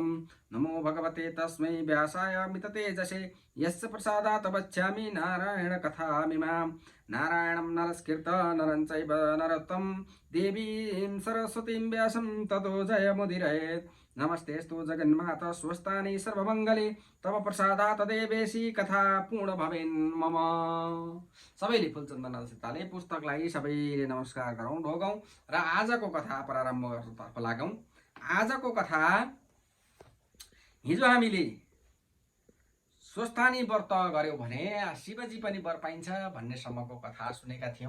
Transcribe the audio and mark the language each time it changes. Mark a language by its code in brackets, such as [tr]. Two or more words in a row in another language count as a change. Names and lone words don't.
[sa] नमो भगवते तस्मै व्यासाय मिततेजसे यस्य प्रसादात् वक्ष्यामि नारायण कथामिमां। नारायणं नरस्कृत नरं चैव नरोत्तमं देवीं सरस्वतीं व्यासं ततो जयमुदीरयेत्। नमस्तेस्तु जगन्माता स्वस्थानि सर्वमङ्गले तव प्रसादात् देवेशी कथा पूर्ण भवेन् मम। [ne] सबैले फुलचन्दन सीताले पुस्तकलाई सबैले नमस्कार गरौँ, ढोगौँ र आजको कथा प्रारम्भ गर्नतर्फ लागौँ। आजको कथा हिजो हामीले स्वस्थानी व्रत गर्यो भने शिवजी पनि वर पाइन्छ भन्ने सम्मको कथा सुनेका थियौँ।